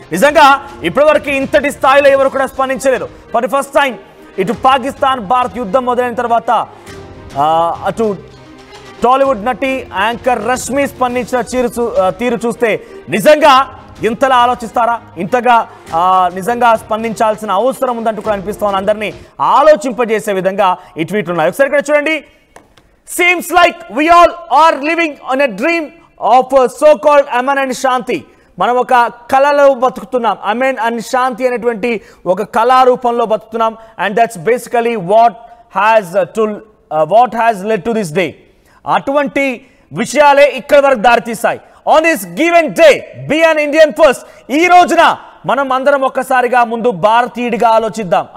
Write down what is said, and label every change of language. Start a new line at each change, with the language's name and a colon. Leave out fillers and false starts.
Telugu: నిజంగా ఇప్పటివరకు ఇంతటి స్థాయిలో ఎవరు కూడా స్పందించలేదు.
English: for the first time
Telugu: ఇటు పాకిస్తాన్ భారత్ యుద్ధం మొదలైన తర్వాత అటు టాలీవుడ్ నటి యాంకర్ రష్మి స్పందించిన తీరు చూస్తే నిజంగా ఇంతలా ఆలోచిస్తారా, ఇంతగా నిజంగా స్పందించాల్సిన అవసరం ఉందంటూ కూడా అనిపిస్తోంది. అందరినీ ఆలోచింపజేసే విధంగా ఈ ట్వీట్లు ఉన్నాయి. ఒకసారి ఇక్కడ చూడండి.
English: Seems like we all are living on a dream of so-called Aman and Shanti.
Telugu: మనం ఒక కళలో బతుకుతున్నాం. అమెన్ అండ్ శాంతి అనేటువంటి ఒక కళారూపంలో బతుకుతున్నాం.
English: And that's basically what has led to this day.
Telugu: అటువంటి విషయాలే ఇక్కడి వరకు దారితీస్తాయి.
English: On this given day be an Indian first.
Telugu: ఈ రోజున మనం అందరం ఒక్కసారిగా ముందు భారతీయుడిగా ఆలోచిద్దాం.